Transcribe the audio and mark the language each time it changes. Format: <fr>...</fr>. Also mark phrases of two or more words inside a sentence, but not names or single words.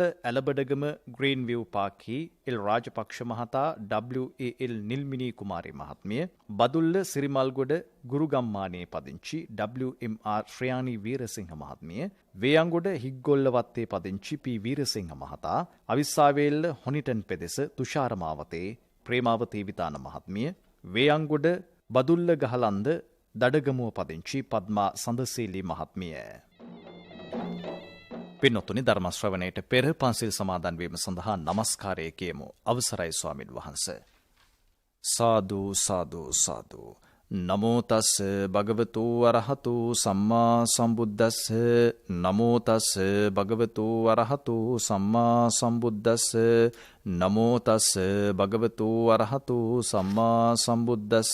<si>ඇලබඩගම ග්‍රීන් විව් පාක්හි එල් රාජපක්ෂ මහතා, WAL නිල්මිනී කුමාරී මහත්මිය, බදුල්ල සිරිමල්ගොඩ ගුරුගම්මානයේ පදිංචි WMR ශ්‍රයානි වීරසිංහ මහත්මිය, වේයන්ගොඩ හිග්ගොල්ලවත්තේ පදිංචි P වීරසිංහ මහතා, අවිස්සාවේල්ල හොනිටන් පෙදෙස තුෂාර මාවතේ ප්‍රේමාවතී විතාන මහත්මිය, වේයන්ගොඩ බදුල්ල ගහලන්ද දඩගමුව පදිංචි පද්මා සඳසීලි මහත්මිය. පින්නොතුනි, ධර්ම ශ්‍රවණයට පෙර පන්සිල් සමාදන් වීම සඳහා නමස්කාරය කියමු. අවසරයි ස්වාමින් වහන්සේ.</si> <pi>සාදු සාදු සාදු. නමෝ තස් භගවතු අරහතු සම්මා සම්බුද්දස්ස. නමෝ තස් භගවතු අරහතු සම්මා සම්බුද්දස්ස. නමෝ තස් භගවතු අරහතු සම්මා සම්බුද්දස්ස.</pi>